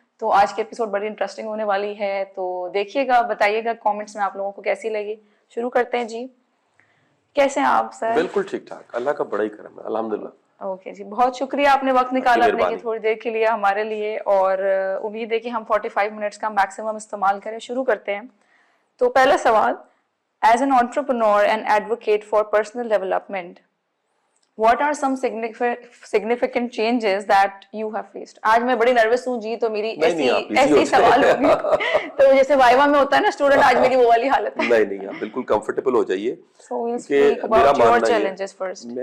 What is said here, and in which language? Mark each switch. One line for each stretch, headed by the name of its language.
Urdu: تو آج کے ایپیسوڈ بڑی انٹرسٹنگ ہونے والی ہے, تو دیکھیے گا, بتائیے گا کامنٹس میں آپ لوگوں کو کیسی لگی. شروع کرتے ہیں جی. کیسے ہیں آپ سر؟ بالکل ٹھیک ٹھاک, اللہ کا بڑا ہی کرم ہے, الحمدللہ. اوکے جی, بہت شکریہ آپ نے وقت نکالا اپنے کی تھوڑی دیر کے لیے ہمارے لیے, اور امید ہے کہ ہم 45 منٹس کا میکسیمم استعمال کریں. شروع کرتے ہیں. تو پہلا سوال,
English: as an entrepreneur and advocate for personal development, what are some significant changes that you have faced?
Urdu: آج میں بڑی نروس ہوں جی, تو میری ایسی سوال ہوگی تو جیسے وائوا میں ہوتا ہے نا اسٹوڈنٹ, آج میری وہ والی حالت ہے. نہیں آپ بالکل کمفرٹیبل ہو جائیے.
English: So we'll speak about your challenges first.